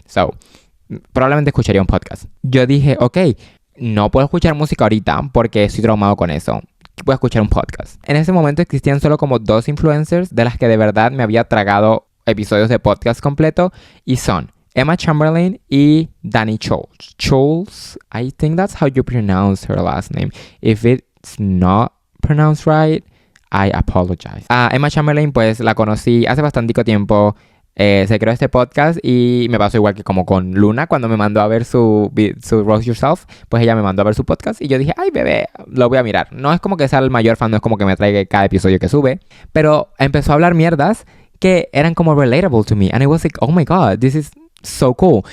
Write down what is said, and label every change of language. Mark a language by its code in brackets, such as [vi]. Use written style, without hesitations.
[es] So, probablemente escucharía un podcast. Yo dije, ok, no puedo escuchar música ahorita porque estoy traumado con eso. Voy a escuchar un podcast. En ese momento existían solo como 2 influencers de las que de verdad me había tragado episodios de podcast completo y son Emma Chamberlain y Dani Scholes. [en] Scholes, I think that's how you pronounce her last name. If it's not pronounced right, I apologize. [es] Emma Chamberlain, pues la conocí hace bastante tiempo. Se creó este podcast y me pasó igual que como con Luna cuando me mandó a ver su Roast Yourself. Pues ella me mandó a ver su podcast y yo dije, ay bebé, lo voy a mirar. No es como que sea el mayor fan, no es como que me traiga cada episodio que sube. Pero empezó a hablar mierdas que eran como [en] relatable to me. And I was like, oh my god, this is so cool.